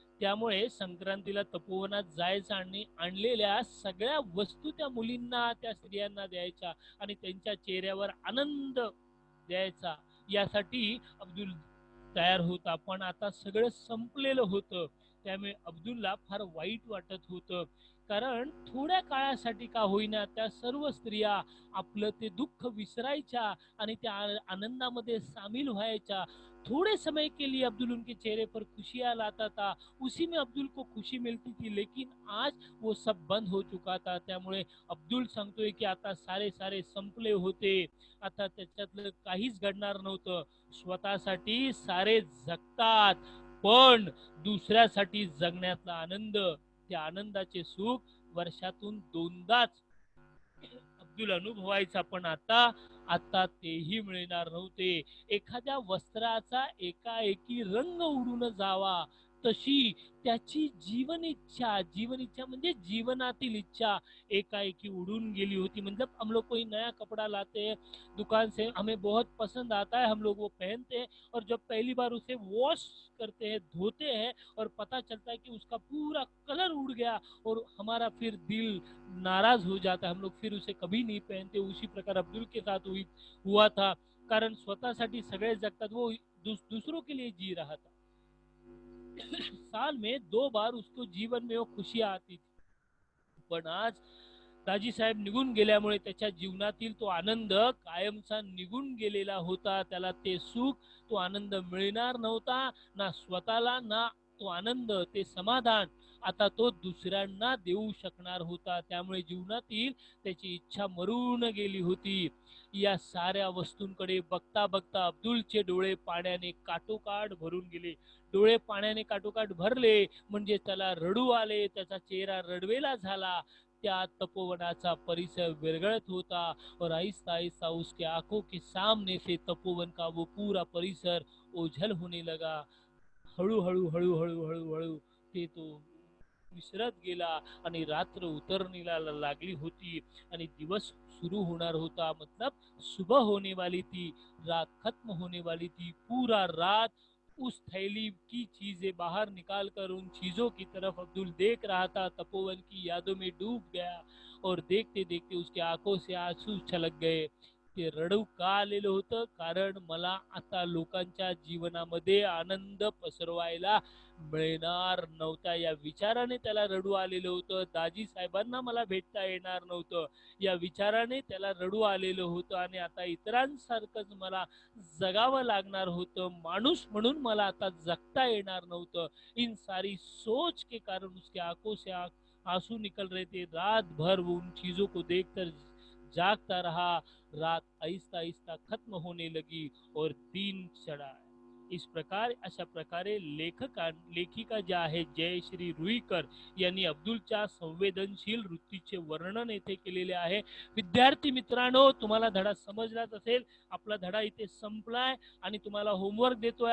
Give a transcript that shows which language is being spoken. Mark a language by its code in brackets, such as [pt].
[mr] त्यामुळे संक्रांतीला तपोवनात जायचं आणि आणलेल्या सगळ्या वस्तू त्या मुलींना, त्या स्त्रियांना द्यायच्या आणि त्यांच्या चेहऱ्यावर आनंद द्यायचा, यासाठी अब्दुल तयार होता। पण आता सगळं संपलेलं होतं, त्यामुळे अब्दुलला फार वाईट वाटत होतं। कारण थोड्या काळासाठी का होईना त्या सर्व स्त्रिया आपलं ते दुःख विसरायच्या आणि त्या आनंदामध्ये सामील व्हायच्या। [hi] थोड़े समय के लिए अब्दुल उनके चेहरे पर खुशियां लाता था, उसी में अब्दुल को खुशी मिलती थी, लेकिन आज वो सब बंद हो चुका था। [mr] त्यामुळे अब्दुल सांगतोय की आता सारे संपले होते, आता त्याच्यातलं काहीच घडणार नव्हतं। स्वतःसाठी सारे जगतात, पण दुसऱ्यासाठी जगण्यातला आनंद, त्या आनंदाचे सुख वर्षातून 2दाच अब्दुल अनुभवायचा। पण आता आता तेही मिळणार नव्हते। एखाद्या वस्त्राचा एकाएकी रंग उडून जावा, तशी त्याची जीवन इच्छा म्हणजे जीवनातील इच्छा एकाएकी उडून गेली होती। [hi] मतलब हम लोग कोई नया कपड़ा लाते हैं दुकान से, हमें बहुत पसंद आता है, हम लोग वो पहनते हैं, और जब पहली बार उसे वॉश करते हैं, धोते हैं, और पता चलता है कि उसका पूरा कलर उड़ गया, और हमारा फिर दिल नाराज हो जाता है, हम लोग फिर उसे कभी नहीं पहनते। उसी प्रकार अब्दुल के साथ हुआ था, [mr] कारण स्वतःसाठी सगळे जगतात, [hi] वो दूसरों के लिए जी रहा था। साल में 2 बार उसको जीवन में वो खुशियां आती थी, [mr] पण आज दाजी साहेब निघून गेल्यामुळे त्याच्या जीवनातील तो आनंद कायमचा निघून गेलेला होता। त्याला ते सुख, तो आनंद मिळणार नव्हता, ना स्वतःला, ना तो आनंद, ते समाधान आता तो दुसऱ्यांना देऊ शकणार होता। त्यामुळे जीवनातील त्याची इच्छा मरून गेली होती। या साऱ्या वस्तूंकडे बघता बघता अब्दुलचे डोळे पाण्याने काठोकाठ भरून गेले। डोळे पाण्याने काठोकाठ भरले म्हणजे त्याला रडू आले, त्याचा चेहरा रडवेला झाला। त्या तपोवनाचा परिसर विरगळत होता, [hi] और आहिस्ता आहिस्ता उसके आंखों के सामने से तपोवन का वो पूरा परिसर ओझल होने लगा। [mr] हळूहळू हळूहळू हळूहळू ते तो विसरत गेला, आणि रात्र उतरणीला लागली होती, आणि दिवस शुरू होणार होता। [hi] मतलब सुबह होने वाली थी, रात खत्म होने वाली थी। पूरा रात उस थैली की चीजें बाहर निकाल कर उन चीजों की तरफ अब्दुल देख रहा था, तपोवन की यादों में डूब गया और देखते देखते उसकी आंखों से आंसू छलक गए. [mr] ते रडू का आलेलं होतं, कारण मला आता लोकांच्या जीवनामध्ये आनंद पसरवायला मिळणार नव्हता या विचाराने त्याला रडू आलेलं होतं. दाजी साहेबांना मला भेटता येणार नव्हतं या विचाराने त्याला रडू आलेलं होतं आणि आता इतरांसारखंच मला जगावं लागणार होतं. माणूस म्हणून मला आता जगता येणार नव्हतं. [hi] इन सारी सोच के कारण उसके आंखों से आंसू निकल रहे थे. रात भर वो उन चीजों को देखकर जागता रहा. रात आहिस्ता आहिस्ता खत्म होने लगी और दिन चढ़ा. इस प्रकार [mr] अशा प्रकारे लेखिका ज्या आहेत जयश्री रुईकर यांनी अब्दुलच्या संवेदनशील वृत्तीचे वर्णन येथे केलेले आहे. विद्यार्थी मित्रांनो, तुम्हाला धडा समजलाच असेल. आपला धडा इथे संपलाय आणि तुम्हाला होमवर्क देतोय.